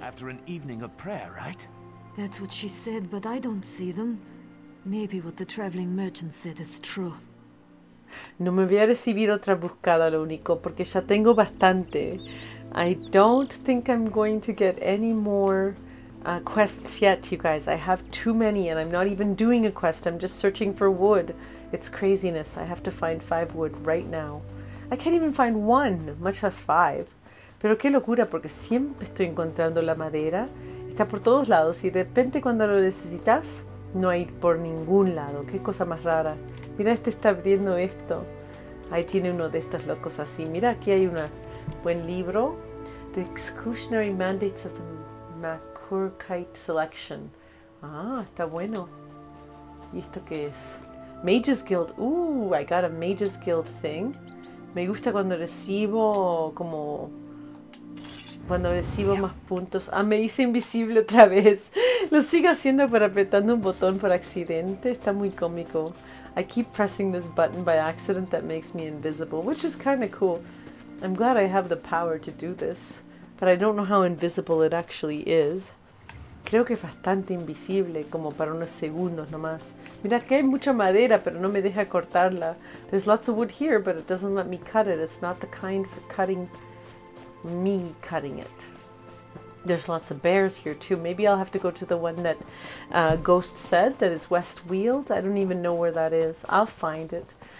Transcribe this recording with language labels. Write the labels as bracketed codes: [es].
[en] After an evening of prayer, right? That's what she said, but I don't see them. Maybe what the traveling merchant said is true. [es] No me voy a recibir otra buscada, lo único, porque ya tengo bastante. [en] I don't think I'm going to get any more quests yet, you guys. I have too many, and I'm not even doing a quest. I'm just searching for wood. It's craziness. I have to find 5 wood right now. I can't even find 1, much less 5. [es] Pero qué locura, porque siempre estoy encontrando la madera. Está por todos lados y de repente cuando lo necesitas no hay por ningún lado. Qué cosa más rara. Mira, este está abriendo esto. Ahí tiene uno de estos locos así. Mira, aquí hay un buen libro. [en] The Exclusionary Mandates of the Makurkite Selection. [es] Ah, está bueno. ¿Y esto qué es? Mages Guild. [en] I got a Mages Guild thing. [es] Me gusta cuando recibo como... Cuando recibo más puntos. Ah, me hice invisible otra vez. Lo sigo haciendo por apretando un botón por accidente. Está muy cómico. [en] I keep pressing this button by accident that makes me invisible, which is kind of cool. I'm glad I have the power to do this, but I don't know how invisible it actually is. [es] Creo que es bastante invisible, como para unos segundos nomás. Mira, que hay mucha madera, pero no me deja cortarla. [en] There's lots of wood here, but it doesn't let me cut it. It's not the kind for cutting it. There's lots of bears here too. Maybe I'll have to go to the one that Ghost said, that is Westfield. I don't even know where that is. I'll find it.